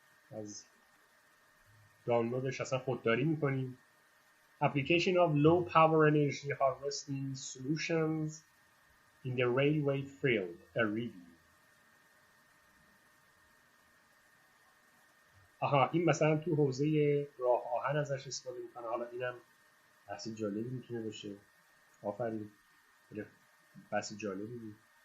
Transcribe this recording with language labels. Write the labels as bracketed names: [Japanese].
[Persian] از دانلودش اصلا خودداری میکنیم. [English] Application of low power energy harvesting solutions in the railway field, a review. [Persian] این مثلا تو حوزه راه آهن ازش استفاده میکنه. حالا اینم بحث جالبی میتونه باشه. آفرین. بحث جالبی بود.